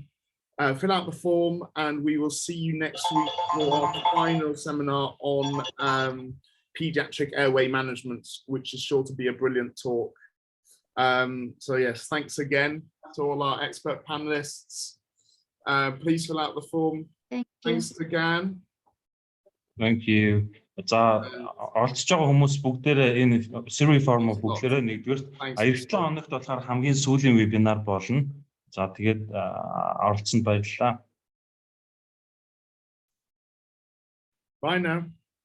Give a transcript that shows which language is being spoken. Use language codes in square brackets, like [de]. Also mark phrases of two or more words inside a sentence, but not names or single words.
[en] Fill out the form, and we will see you next week for our final seminar on pediatric airway management, which is sure to be a brilliant talk. So yes, thanks again to all our expert panelists. Please fill out the form. Thanks again. Thank you. [mn] За оролцож байгаа хүмүүс бүгдээрээ энэ [en] survey form- [mn] ыг бүгдээрээ нэгдүгээр 97 хоногт болохоор хамгийн сүүлийн вебинар болно. За тэгээд оролцсонд баярлалаа. [en] Bye now.